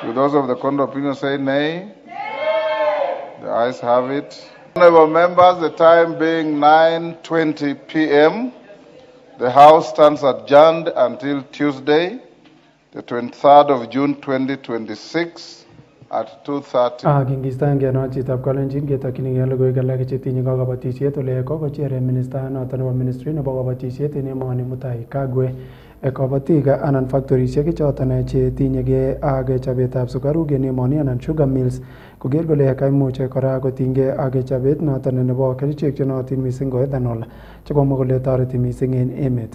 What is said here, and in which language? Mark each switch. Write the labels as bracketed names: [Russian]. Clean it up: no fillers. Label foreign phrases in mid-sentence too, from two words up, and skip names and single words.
[English] Do those of the contrary opinion say nay? Nay. The ayes have it. Honourable members, the time being 9:20 p.m., the House stands adjourned until Tuesday, the 23rd of June 2026 at 2:30. [Kalenjin] Kingistan geno chitab kolenjin ketokyinige logoiwek alak chetinye kabatisiet ole kokochere minista noton nebo ministry nebo kabatisiet en emoni Mutai Kagwe kabatik anan factorisiek choton chetinyege ak chobetab sukaruk en emoni anan [English] sugar mills [Kalenjin] koker kole kaimuch kora kotinygei ak chobet noton nebo kerichek chenotin missing ko ethanol chekomwa kole toreti missing en emet.